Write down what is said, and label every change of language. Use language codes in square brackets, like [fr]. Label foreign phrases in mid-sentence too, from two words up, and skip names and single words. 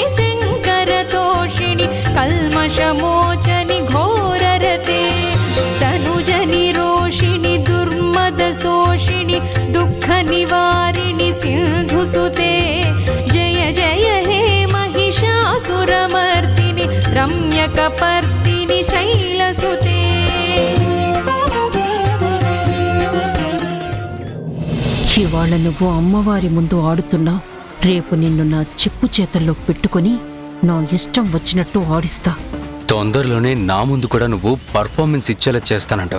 [sa] शङ्करतोषिणि कल्मषमोचनि घोररते तनुजनि रोषिणि दुर्मदशोषिणि वर्षिणि दुःखनिवारिणि सिन्धुसुते जय जय हे महिषासुरमर्दिनि रम्यकपर्दिनि शैलसुते [te] ఇవాళ నువ్వు అమ్మవారి ముందు ఆడుతున్నావు. రేపు నిన్ను నా చెప్పు చేతల్లో పెట్టుకుని నా ఇష్టం వచ్చినట్టు ఆడిస్తా. తొందరలోనే నా ముందు కూడా నువ్వు పర్ఫార్మెన్స్ ఇచ్చేలా చేస్తానంటావు.